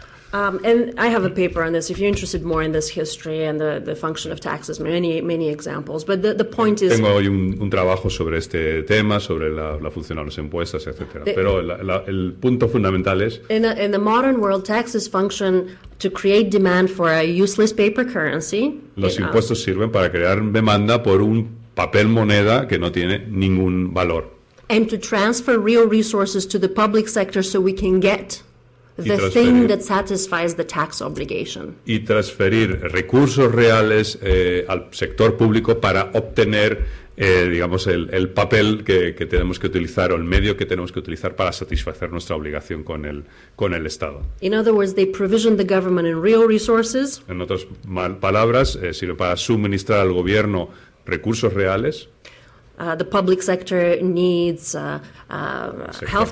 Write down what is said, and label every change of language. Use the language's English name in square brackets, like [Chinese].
[English] And I have a paper on this if you're interested more in this history and the function of taxes, many examples. But the point is... [Spanish] Tengo hoy un trabajo sobre este tema, sobre la función de los impuestos, etcétera. Pero el punto fundamental es... [English] In the modern world, taxes function to create demand for a useless paper currency. [Spanish] Los impuestos sirven para crear demanda por un papel moneda que no tiene ningún valor. [English] And to transfer real resources to the public sector so we can get the thing that satisfies the tax obligation. [Spanish] Y transferir recursos reales al sector público para obtener, digamos, el papel que tenemos que utilizar o el medio que tenemos que utilizar para satisfacer nuestra obligación con el Estado. [English] In other words, they provision the government in real resources. [Spanish] En otras palabras, sirve para suministrar al gobierno recursos reales. [English] the public sector needs healthcare